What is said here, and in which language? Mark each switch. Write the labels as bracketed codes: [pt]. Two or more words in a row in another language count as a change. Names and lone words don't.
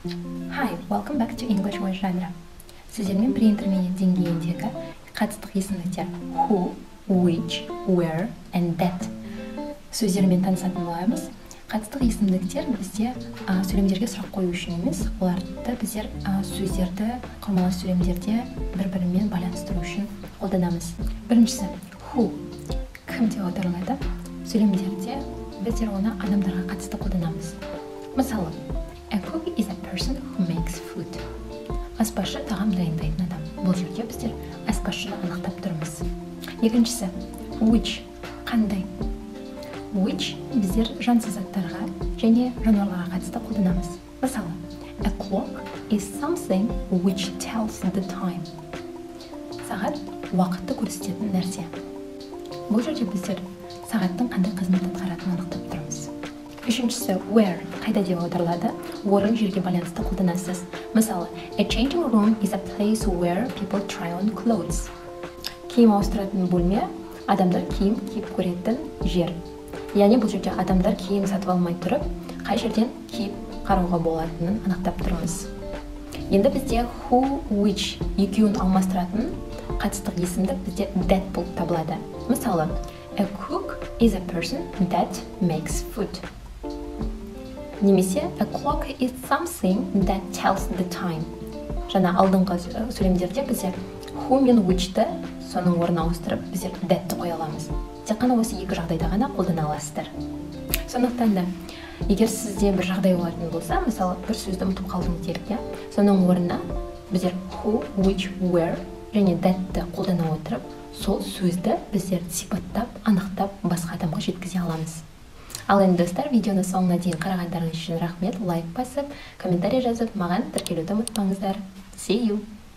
[en] Hi, welcome back to English with Genre. [kk] Сіздермен pre-intermediate деңгейіндегі қатыстық есімдіктер [en] who, which, where and that [kk] сөздермен танысатын боламыз. Қатыстық есімдіктер бізде сөйлемдерге сұрақ қою үшін емес, оларды біздер сөздерді құрмалас сөйлемдерде бір-бірімен байланыстыру үшін қолданамыз. Біріншісі who, кім деп аударылады. Сөйлемдерде біздер оны адамдарға қатысты қолданамыз. Мысалы, [en] a cook is a person who makes food. [kk] Аспазшы тағам дайындайтын адам. Бұл жерде біздер аспазшыны анықтап тұрмыз. Екіншісі which, қандай. Which біздер жансыз заттарға және жануарларға қатысты қолданамыз. Мысалы, [en] a clock is something which tells the time. [kk] Сағат уақытты көрсететін нәрсе. Бұл жерде біздер сағаттың қандай қызмет атқаратынын анықтап тұрмыз. Үшіншісі where, қайда деп аударылады. Орын жерге байланысты қолданасыз. Мысалы, [en] a changing room is a place where people try on clothes. [kk] Киім ауыстыратын бөлме, адамдар киім киіп көретін жер. Яғни бұл жерде адамдар киім сатып алмай тұрып, қай жерден киіп қарауға болатынын анықтап тұрмыз. Енді бізде [en] who, which [kk] екеуін алмастыратын қатыстық есімдік бізде that болып табылады. Мысалы, [en] a cook is a person that makes food. Немесе a clock is something that tells the time. [kk] Жаңа алдыңғы сөйлемдерде біздер who мен which'ті соның орнына ауыстырып біздер that'ті қоя аламыз. Тек қана осы екі жағдайда ғана қолдана аласыздар. Сондықтан да егер сізде бір жағдай болатын болса, мысалы бір сөзді ұмытып қалдыңыз делік, соның орнына біздер [en] who, which, where [kk] және that'ті қолдана отырып, сол сөзді біздер сипаттап, анықтап басқа адамға жеткізе аламыз. Ал енді достар, видеоны соңына дейін қарағандарыңыз үшін рахмет. Лайк басып, комментарий жазып, маған тіркелуді ұмытпаңыздар. [en] See you!